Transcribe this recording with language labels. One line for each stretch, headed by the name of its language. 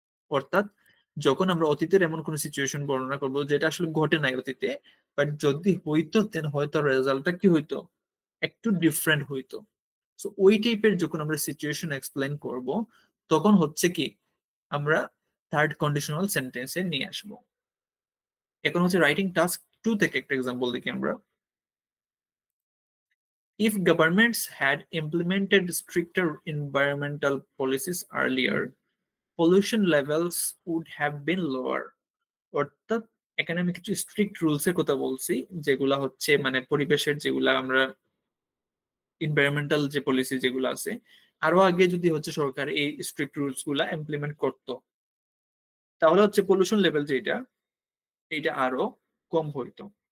Bangla: অর্থাৎ যখন আমরা অতীতের এমন কোন সিচুয়েশন বর্ণনা করবো যেটা আসলে ঘটে নাই অতীতে, বাট যদি হইতো দেন হয়তো রেজাল্টটা কি হইতো, একটু ডিফারেন্ট হইতো। সো ওই টাইপের যখন আমরা সিচুয়েশন এক্সপ্লেন করব, তখন হচ্ছে কি আমরা থার্ড কন্ডিশনাল সেন্টেন্সে নিয়ে আসবো। এখন হচ্ছে রাইটিং টাস্ক 2 থেকে একটা এক্সাম্পল দেখি আমরা।
English: If governments had implemented stricter environmental policies earlier, pollution levels would have been lower.
Bangla: অর্থাৎ এখানে আমি কিছু স্ট্রিক্ট রুলস এর কথা বলছি, যেগুলা হচ্ছে মানে পরিবেশের, যেগুলা আমরা এনভায়রনমেন্টাল যে পলিসি যেগুলো আছে, আরো আগে যদি হচ্ছে সরকার এই স্ট্রিক্ট রুলস গুলা ইমপ্লিমেন্ট করতো, তাহলে হচ্ছে পলিউশন লেভেল যেটা, এটা আরো কম হইতো।